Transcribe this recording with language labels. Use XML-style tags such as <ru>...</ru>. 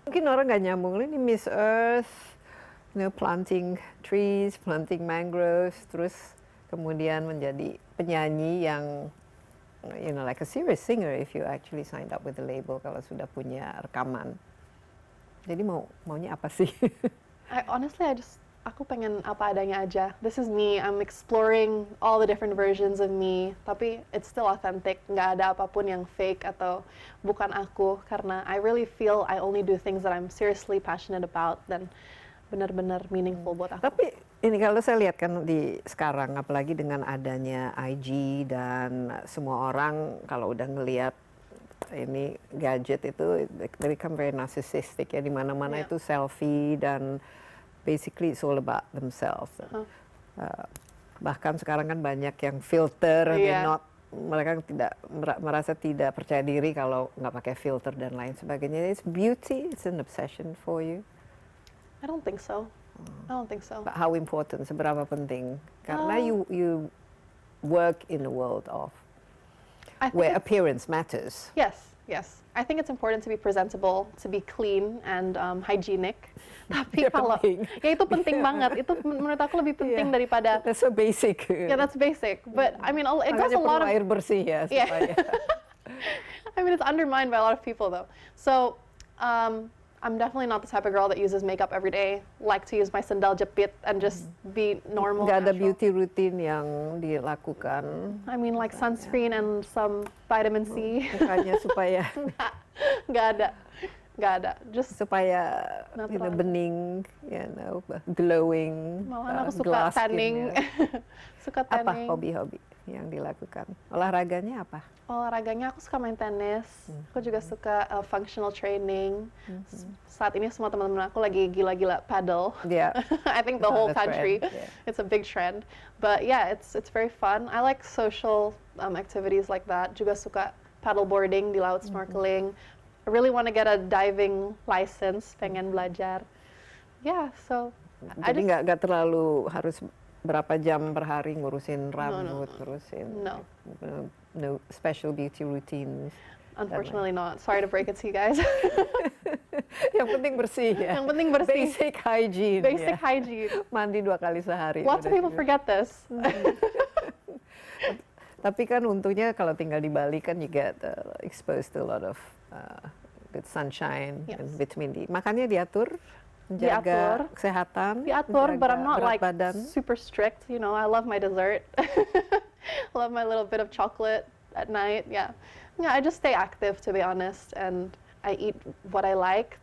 <id>Mungkin orang nggak nyambung,</id> <en>ini Miss Earth, planting trees, planting mangroves,</en> <id>terus kemudian menjadi penyanyi yang</id> <en>like a serious singer if you actually signed up with the label</en> <id>kalau sudah punya rekaman. Jadi maunya apa sih?</id> <en>Honestly,</en> <id>aku pengen apa adanya aja.</id> <en>This is me. I'm exploring all the different versions of me.</en> <id>Tapi</id> <en>it's still authentic.</en> <id>Nggak ada apapun yang fake atau bukan aku. Karena</id> <en>I really feel I only do things that I'm seriously passionate about</en> <id>dan benar-benar</id> <en>meaningful</en> <id>buat aku. Tapi ini kalau saya lihat kan di sekarang, apalagi dengan adanya IG dan semua orang kalau udah ngelihat ini gadget itu,</id> <en>they become very narcissistic</en> <id>ya, di mana-mana itu selfie dan</id> <en>basically it's all about themselves.</en> <id>Bahkan sekarang kan banyak yang filter, mereka tidak merasa tidak percaya diri kalau nggak pakai filter dan lain sebagainya.</id> <en>It's beauty, it's an obsession for you. I don't think so. I don't think so. But how important?</en> <id>Seberapa penting? Karena</id> <en>you work in a world of where appearance matters. Yes, yes. I think it's important to be presentable, to be clean and hygienic.</en> <id>Tapi kalau ya itu penting banget. Itu menurut aku lebih penting daripada.</id> <en>That's so basic. Yeah, that's basic. But I mean, it goes a lot of</en> <id>air bersih ya. Supaya.</id> <en>I mean, it's undermined by a lot of people though. So. I'm definitely not the type of girl that uses makeup every day. Like to use my sendal jepit and just be normal.</en> <id>Gak ada beauty routine yang dilakukan.</id> <en>I mean, like sunscreen and some vitamin C.</en> <id>Bukannya supaya. Gak ada. Just supaya bening, glowing. Malah aku suka tanning. Suka tanning. Apa hobi-hobi yang dilakukan? Olahraganya apa? Olahraganya aku suka main tenis. Aku juga suka functional training. Saat ini semua teman-teman aku lagi gila-gila paddle.</id> <en>Yeah. I think the whole country. It's a big trend. But yeah, it's very fun. I like social activities like that.</en> <id>Juga suka paddleboarding di laut, snorkeling.</id> <en>I really want to get a diving license.</en> <id>Pengen belajar.</id> <en>Yeah, so.</en> <id>Jadi nggak terlalu harus berapa jam per hari ngurusin rambut, ngurusin.</id> <en>No special beauty routines. Unfortunately not. Sorry to break it to you guys.</en> <id>Yang penting bersih ya. Yang penting bersih.</id> <en>Basic hygiene. Basic hygiene.</en> <id>Mandi 2 kali sehari.</id> <en>Lots of people forget this.</en> <id>Tapi kan untungnya kalau tinggal di Bali kan</id> <en>you get exposed to a lot of good sunshine and vitamin D.</en> <id>Makannya diatur, menjaga kesehatan, diatur,</id> <en>but I'm not like</en> <id>badan.</id> <en>Super strict. You know, I love my dessert. Love my little bit of chocolate at night. Yeah, I just stay active to be honest, and I eat what I like.</en>